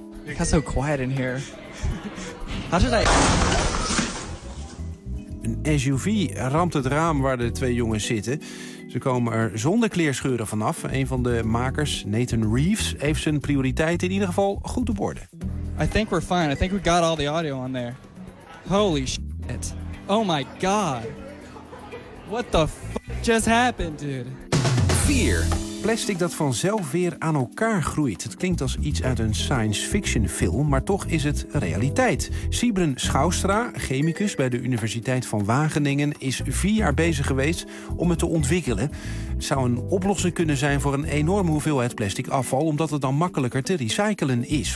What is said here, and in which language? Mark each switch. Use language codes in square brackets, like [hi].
[en] It got so quiet in here. How did I... Een SUV ramt het raam waar de twee jongens zitten. Ze komen er zonder kleerscheuren vanaf. Een van de makers, Nathan Reeves, heeft zijn prioriteiten in ieder geval goed op orde. I think we're fine. I think we got all the audio on there. Holy shit. Oh my god. What the fuck just happened, dude? 4. [nl] Plastic dat vanzelf weer aan elkaar groeit. Het klinkt als iets uit een science fiction film, maar toch is het realiteit. Sybren Schouwstra, chemicus bij de Universiteit van Wageningen, is 4 jaar bezig geweest om het te ontwikkelen. Het zou een oplossing kunnen zijn voor een enorme hoeveelheid plastic afval, omdat het dan makkelijker te recyclen is.